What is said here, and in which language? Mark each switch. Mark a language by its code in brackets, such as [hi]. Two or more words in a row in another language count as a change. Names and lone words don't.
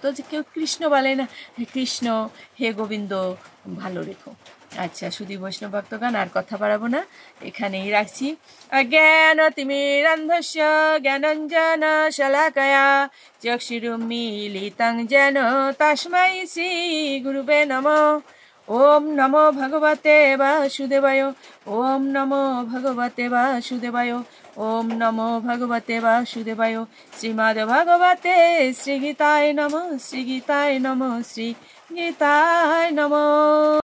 [bn] যে কেউ কৃষ্ণ বলে না, হে কৃষ্ণ, হে গোবিন্দ, ভালো রেখো। আচ্ছা সুধী বৈষ্ণব ভক্তগণ, আর কথা বাড়াবো না, এখানেই রাখছি। [sa] জ্ঞান তিমিরান্ধস্য জ্ঞানাঞ্জন শলাকয়া চক্ষুরুন্মীলিতং যেন তস্मै শ্রী গুরুবে নমঃ। ওম নমো ভগবতে বাসুদেবায়। ওম নমো ভগবতে বাসুদেবায়। ওম নমো ভগবতে বাসুদেবায়। শ্রীমদ্ ভগবতে শ্রী গীতায় নমঃ। শ্রী গীতায় নমঃ। শ্রী গীতায় নমঃ।